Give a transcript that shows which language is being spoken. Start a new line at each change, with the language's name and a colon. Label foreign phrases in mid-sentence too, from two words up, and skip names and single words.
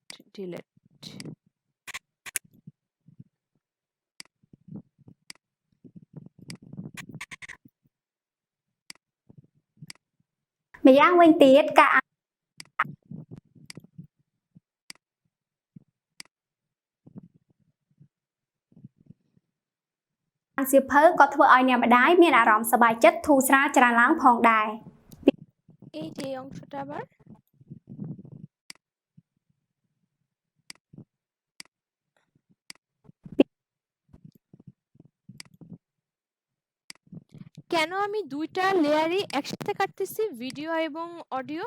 Bangla: ডিলেট।
Khmer: ម្យ៉ាងវិញទៀតការអានសៀវភៅក៏ធ្វើឲ្យអ្នកម្ដាយមានអារម្មណ៍សប្បាយចិត្តធូរស្រាលច្រើនឡើងផងដែរ
Bangla: এই যে এই অংশটা আবার কেন আমি দুইটা লেয়ারই একসাথে কাটতেছি, ভিডিও এবং অডিও?